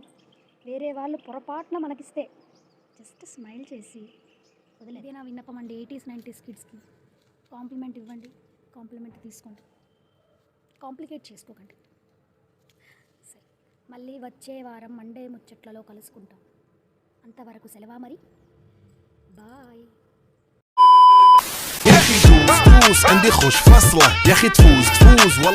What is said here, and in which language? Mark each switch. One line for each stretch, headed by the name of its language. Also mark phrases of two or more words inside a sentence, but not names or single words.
Telugu: వేరే వాళ్ళు పొరపాటున మనకిస్తే
English: just smile
Telugu: చేసి వదిలేదే నా విన్నపం అండి. 80s 90s కిడ్స్కి కాంప్లిమెంట్ ఇవ్వండి, కాంప్లిమెంట్ తీసుకోండి, కాంప్లికేట్ చేసుకోకండి. సరే, మళ్ళీ వచ్చే వారం మండే ముచ్చట్లలో కలుసుకుంటాం. అంతవరకు సెలవా మరి, బాయ్.
Arabic: تفوز عندي خوش فصلة يا اخي تفوز والله.